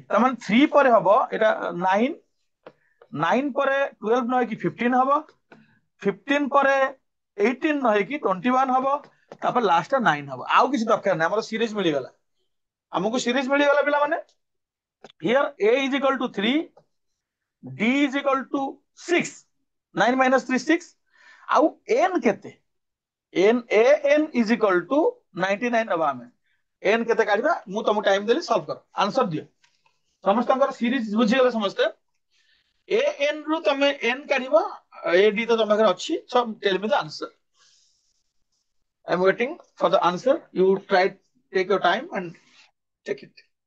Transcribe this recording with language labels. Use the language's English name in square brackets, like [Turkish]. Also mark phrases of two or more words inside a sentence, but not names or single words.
[Odia] ତାମାନେ 3 ପରେ ହବ ଏଇଟା 9, 9 ପରେ 12 ନ ହେଇକି 15 ହବ, 15 ପରେ 18 ନ ହେଇକି 21 ହବ, ତାପରେ ଲାଷ୍ଟ 9 ହବ। ଆଉ କିଛି ଦରକାର ନାହିଁ, ଆମର ସିରିଜ ମିଳିଗଲା। ଆମକୁ ସିରିଜ ମିଳିଗଲା ପିଲାମାନେ। [English] ହିୟର a is equal to 3, d is equal to 6, 9 minus 3 6, [Odia] ଆଉ n କେତେ? [English] n a n is equal to 99 ହବା। [Odia] ଆମେ n କେତେ କାଢିବା? ମୁଁ ତମକୁ ଟାଇମ ଦେଲି, ସଲ୍ଭ କର, ଆନ୍ସର ଦିଅ। ସମସ୍ତଙ୍କର ସିରିଜ ବୁଝିଗଲେ ସମସ୍ତେ? a n ରୁ ତମେ n କାଢିବ, a d ତ ତମ ପାଖରେ ଅଛି। [English] So tell me the answer। I'm waiting for the answer। You try, take your time and check it।